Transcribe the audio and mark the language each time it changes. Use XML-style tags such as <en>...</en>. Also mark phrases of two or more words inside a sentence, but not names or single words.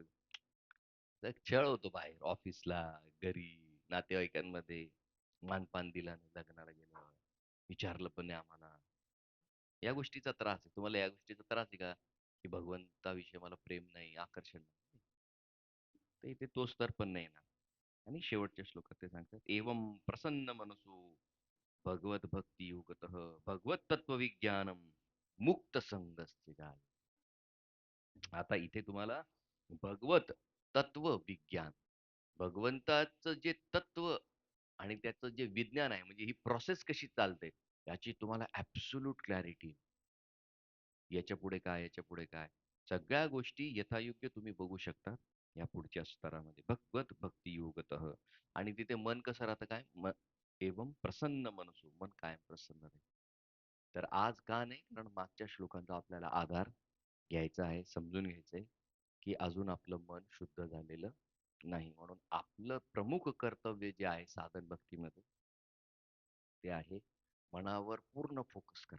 <mr>तर छळ होतो बाहेर, ऑफिसला, घरी, नातेवाईकांमध्ये. मानपान दिला नाही, लग्नाला गेल्यावर. विचारलं पण नाही आम्हाला. या गोष्टीचा त्रास आहे. तुम्हाला या गोष्टीचा त्रास आहे का? की भगवंताविषयी मला प्रेम नाही, आकर्षण नाही. तर इथे तो स्तर पण नाही येणार. आणि शेवटच्या श्लोकात ते सांगतात,</mr> <sa>"एवं प्रसन्न मनसो भगवत भक्ती युगतः भगवत तत्वविज्ञानम मुक्त संगस्य जाय."</sa> <mr>आता इथे तुम्हाला भगवत तत्व विज्ञान, भगवंताचं जे तत्व आणि त्याचं जे विज्ञान आहे, म्हणजे ही प्रोसेस कशी चालते, याची तुम्हाला</mr> <en>absolute clarity.</en> <mr>याच्यापुढे काय, याच्यापुढे काय, सगळ्या गोष्टी यथायोग्य तुम्ही बघू शकता या पुढच्या स्तरामध्ये.</mr> <sa>भगवत भक्ती योगतः.</sa> <mr>आणि तिथे मन कसं राहतं काय?</mr> <sa>एवं प्रसन्न मनसो.</sa> <mr>मन कायम प्रसन्न राहील. तर आज का नाही? कारण मागच्या श्लोकांचा आपल्याला आधार घ्यायचा आहे, समजून घ्यायचंय, की अजून आपलं मन शुद्ध झालेलं नाही. म्हणून आपलं प्रमुख कर्तव्य जे आहे साधन भक्तीमध्ये, ते आहे मनावर पूर्ण फोकस करा.</mr>